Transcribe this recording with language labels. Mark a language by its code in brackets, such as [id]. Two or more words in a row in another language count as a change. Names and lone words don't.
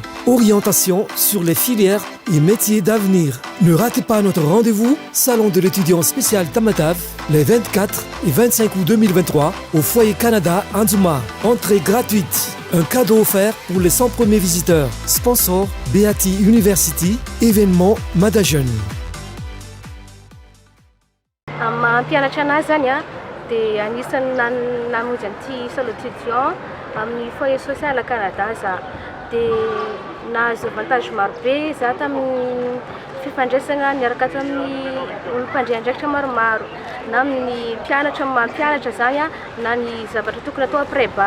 [fr] Orientation sur les filières et métiers d'avenir. Ne ratez pas notre rendez-vous Salon de l'étudiant spécial Tamatave les 24 et 25 août 2023 au Foyer Canada Anzuma. Entrée gratuite. Un cadeau offert pour les 100 premiers visiteurs. Sponsor Beatty University. Événement Mada Jeune. [mg] Mampianatra anazy zany dia anisan'ny namonjy an'ity [fr] salon d'étudiant [mg] amin'ny foyer social Canada za. Dia nahazo avantage marobe za tamin'ny fifandraisana niaraka tamin'ny olo-mpandre andraikitra maromaro na amin'ny mpianatra mampianatra zany na ny zavatra tokony atao [fr] après bac.